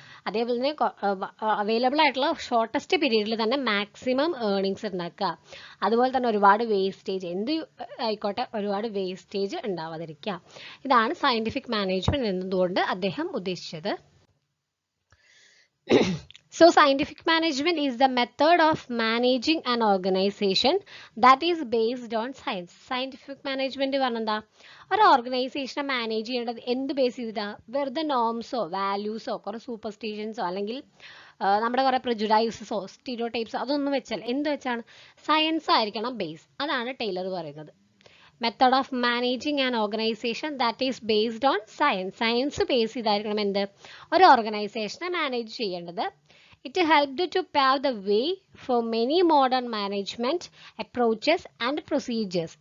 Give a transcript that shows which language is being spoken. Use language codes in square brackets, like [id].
[ml] അതേപോലെ തന്നെ അവൈലബിൾ ആയിട്ടുള്ള ഷോർട്ടസ്റ്റ് പീരീഡിൽ തന്നെ മാക്സിമം ഏർണിങ്സ് ഉണ്ടാക്കുക. അതുപോലെ തന്നെ ഒരുപാട് വേസ്റ്റേജ്, എന്ത് ആയിക്കോട്ടെ, ഒരുപാട് വേസ്റ്റേജ് ഉണ്ടാവാതിരിക്കുക. ഇതാണ് സയന്റിഫിക് മാനേജ്മെന്റ് എന്നതുകൊണ്ട് അദ്ദേഹം ഉദ്ദേശിച്ചത്. [en] So, scientific management is the method of managing an organization that is based on science. [ml] Scientific management പറഞ്ഞാ ഒരു ഓർഗനൈസേഷനെ മാനേജ് ചെയ്യേണ്ടത് എന്ത് ബേസ് ചെയ്തിട്ടാ? വെറുതെ നോംസോ വാല്യൂസോ കുറെ സൂപ്പർസ്റ്റിഷൻസോ അല്ലെങ്കിൽ നമ്മുടെ കുറെ പ്രിജുഡൈസസോ സ്റ്റീരിയോ ടൈപ്സോ അതൊന്നും വെച്ചല്ല. എന്ത് വെച്ചാണ്? സയൻസ് ആയിരിക്കണം ബേസ്. അതാണ് ടൈലർ പറയുന്നത്. [en] Method of managing an organisation that is based on science. [ml] Science base ചെയ്തായിരിക്കണം എന്ത് ഒരു ഓർഗനൈസേഷനെ മാനേജ് ചെയ്യേണ്ടത്. [en] It helped to pave the way for many modern management approaches and procedures.